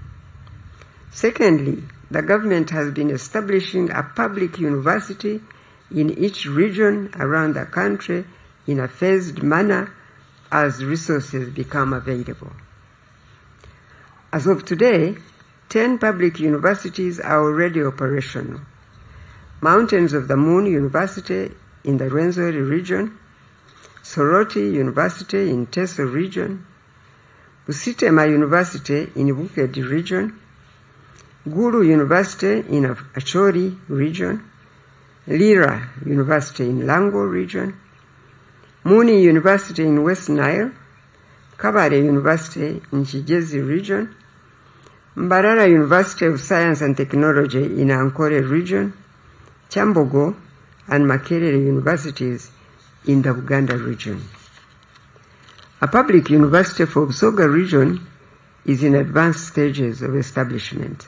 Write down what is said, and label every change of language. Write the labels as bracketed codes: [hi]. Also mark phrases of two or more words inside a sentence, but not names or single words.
[en] Secondly, the government has been establishing a public university in each region around the country in a phased manner as resources become available. As of today, 10 public universities are already operational. Mountains of the Moon University in the Rwenzori region, Soroti University in Teso region, Busitema University in Bukedi region, Gulu University in Achori region, Lira University in Lango region, Muni University in West Nile, Kabale University in Kigezi region, Mbarara University of Science and Technology in Ankole region, Chambogo and Makerere universities in the Buganda region. A public university for Busoga region is in advanced stages of establishment.